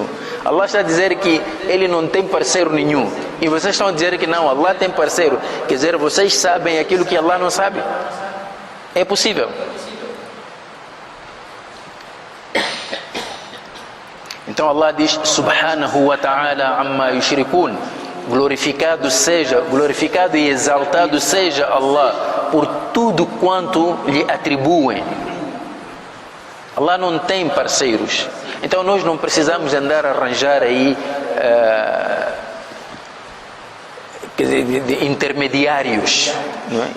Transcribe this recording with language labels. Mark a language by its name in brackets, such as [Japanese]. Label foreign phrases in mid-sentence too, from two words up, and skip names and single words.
[Portuguese] Allah está a dizer que ele não tem parceiro nenhum. E vocês estão a dizer que não, Allah tem parceiro. Quer dizer, vocês sabem aquilo que Allah não sabe? É possível. Então Allah diz: [Arabic] سبحانه وتعالى عما يشركون. [Portuguese] Glorificado e exaltado seja Allah por tudo quanto lhe atribuem. Allah não tem parceiros. Então nós não precisamos andar a arranjar aí de intermediários, não é?